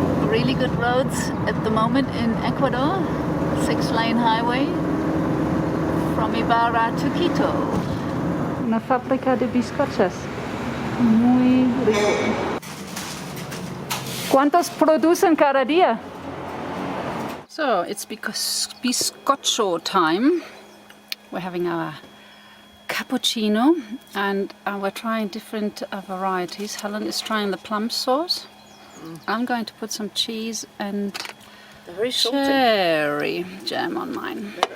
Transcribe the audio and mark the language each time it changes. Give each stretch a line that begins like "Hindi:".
English: really good roads at the moment in Ecuador. 6-lane highway from Ibarra to Quito.
Spanish: Una fábrica de bizcochos. Muy rico. ¿Cuántos producen cada día?
English: So it's because bizcocho time. We're having our cappuccino and we're trying different varieties. Helen is trying the plum sauce. I'm going to put some cheese and cherry jam on mine.